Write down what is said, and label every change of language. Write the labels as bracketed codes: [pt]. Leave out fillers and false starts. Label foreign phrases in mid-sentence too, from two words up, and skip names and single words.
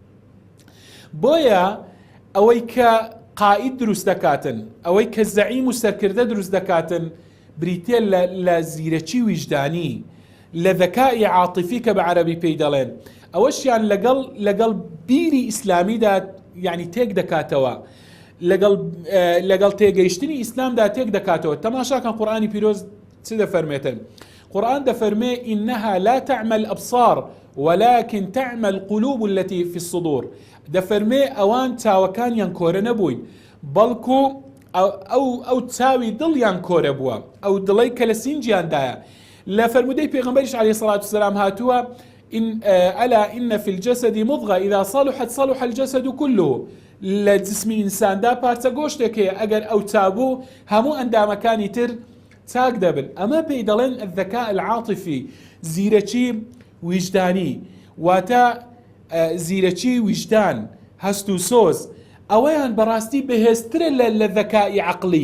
[ckb] بۆیە ئەوەی کە قائید دروست دەکاتن، ئەوەی کە زەعیم و سەرکردە دروست دەکاتن، بریتێ لە زیرەکی ویجدانی، لە ذەکای عاتیفی کە بە عەرەبی پێی دەڵێن، ئەوەشیان لەگەڵ بیری ئیسلامیدا یعنی تێک دەکاتەوە، لەگەڵ تێگەیشتنی ئیسلامدا تێک دەکاتەوە. تەماشاکەن قورئانی پیرۆز چ دەفەرمێتن؟ قورآن دەفەرمێ [ar] إنها لا تعمى الأبصار ولكن تعمى القلوب التي في الصدور. [ckb] دەفەرمێ ئەوان چاوەکانیان کۆرە نەبووین، بەڵکو ئەو چاوی دڵیان کۆرە بووە، ئەو دڵی کە لە سینجیاندایە. لە فەرمودەی پێغەمبەریش عەلەیهی سەڵات وسەلام هاتووە [ar] ألا إن في الجسد مضغة إذا صلحت صلح الجسد كله. [ckb] لە جسمی ئینساندا پارچە گۆشتێک هەیە، ئەگەر ئەو چابوو هەموو ئەندامەکانی تر چاک دەبن. ئەمە پێی دەڵێن [ar] الذەکاء العاطفی، [ckb] زیرەکی ویجدانی، واتە زیرەکی ویجدان، هەست و سۆز، ئەوەیان بەڕاستی بەهێزترە لە ذەکای عەقڵی.